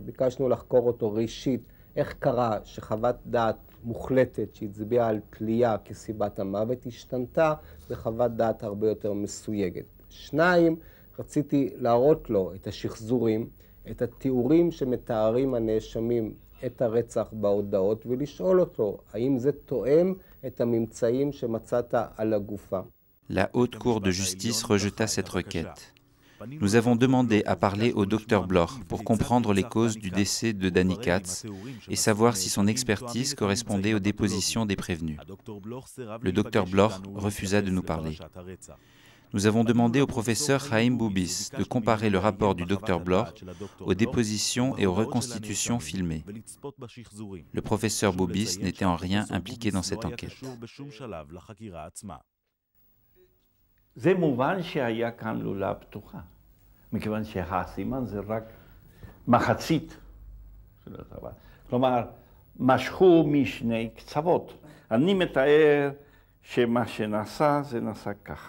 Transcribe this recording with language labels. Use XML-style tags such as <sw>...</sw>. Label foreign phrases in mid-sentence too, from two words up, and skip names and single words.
<he>ביקשנו לחקור אותו ראשית, איך קרה שחוות דעת מוחלטת שהצביעה על תלייה כסיבת המוות השתנתה, וחוות דעת הרבה יותר מסויגת. שניים, רציתי להראות לו את השחזורים, את התיאורים שמתארים הנאשמים את הרצח בהודעות, ולשאול אותו, האם זה תואם את הממצאים שמצאת על הגופה.</he> <fr>La haute cour de justice rejeta cette requête. Nous avons demandé à parler au Dr Bloch pour comprendre les causes du décès de Danny Katz et savoir si son expertise correspondait aux dépositions des prévenus. Le Dr Bloch refusa de nous parler. Nous avons demandé au professeur Chaim Boubis de comparer le rapport du Dr Bloch aux dépositions et aux reconstitutions filmées. Le professeur Boubis n'était en rien impliqué dans cette enquête.</fr> <he>זה מובן שהיה כאן לולה פתוחה, מכיוון שהסימן זה רק מחצית של הדבר. כלומר, משכו משני קצוות. אני מתאר שמה שנעשה זה נעשה ככה.</he>